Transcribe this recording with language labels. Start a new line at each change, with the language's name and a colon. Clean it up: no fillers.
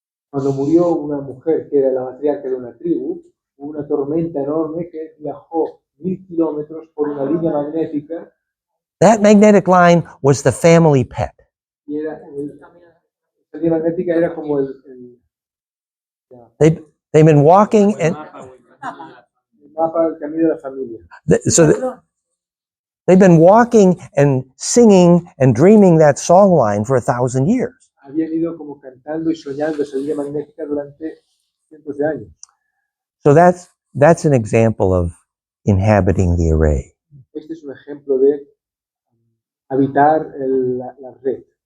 Spanish: Cuando murió una mujer que era la matriarca de una tribu, hubo una tormenta enorme que viajó 1000 kilómetros por una línea magnética.
English: That magnetic line was the family pet.
Spanish: Y era la línea magnética era como el
English: They've been walking and
Spanish: mapa, el camino de la familia.
English: They've been walking and singing and dreaming that song line for 1,000 years.
Spanish: Habían ido como cantando y soñando esa línea magnética durante cientos de años.
English: So that's an example of inhabiting the array.
Spanish: Este es un ejemplo de habitar la red.